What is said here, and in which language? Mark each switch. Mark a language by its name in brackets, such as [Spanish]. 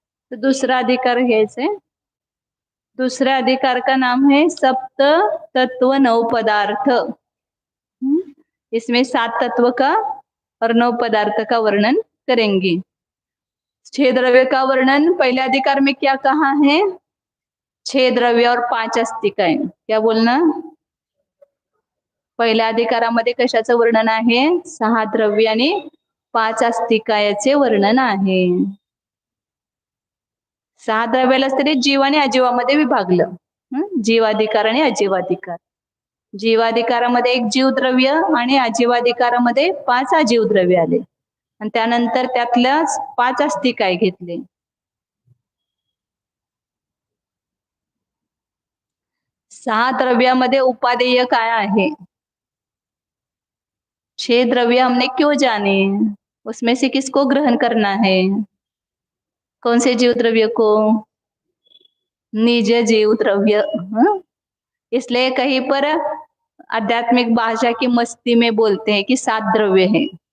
[Marathi] तो दूसरा अधिकार घ्यायचे. [Hindi] दूसरा अधिकार का नाम है सप्त तत्व 9 पदार्थ. इसमें 7 तत्व का और 9 पदार्थ का वर्णन करेंगे. 6 द्रव्य का वर्णन पहले अधिकार में क्या कहा है? 6 द्रव्य और 5 अस्तिकाएं. क्या बोलना? [Marathi] पहिल्या अधिकारामध्ये कशाचं वर्णन आहे? 6 द्रव्य आणि 5 अस्तिकायाचे वर्णन आहे. 6 द्रव्यालाच तरी जीव आणि अजीवामध्ये विभागलं. जीवाधिकार आणि अजीवाधिकार. जीवाधिकारामध्ये 1 जीवद्रव्य आणि अजीवाधिकारामध्ये 5 अजीवद्रव्य आले आणि त्यानंतर त्यातल्या 5 अस्तिकाय घेतले. 6 द्रव्यामध्ये उपादेय काय आहे? [Hindi] 6 द्रव्य हमने क्यों जाने? उसमें से किसको ग्रहण करना है? कौन से जीव द्रव्य को? निज जीव द्रव्य. इसलिए कहीं पर आध्यात्मिक भाषा की मस्ती में बोलते हैं कि 7 द्रव्य हैं.